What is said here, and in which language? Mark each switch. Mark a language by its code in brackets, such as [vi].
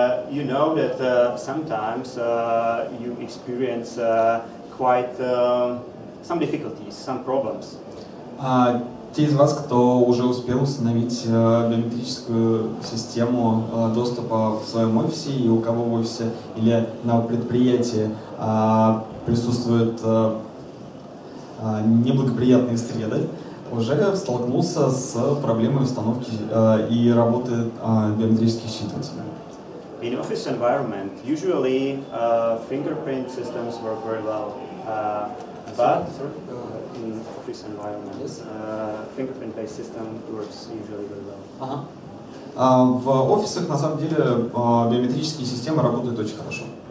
[en] You know that sometimes you experience quite some difficulties, some problems. [ru] Те из вас, кто уже успел установить биометрическую систему доступа в своем офисе и у кого в офисе или на предприятии присутствуют неблагоприятные среды, уже столкнулся с проблемой установки и работы биометрических считывателей. [en] In office environment, usually fingerprint systems work very well, but in office environment, fingerprint-based system works usually very well. [ru] В офисах, на самом деле, биометрические системы работают очень хорошо.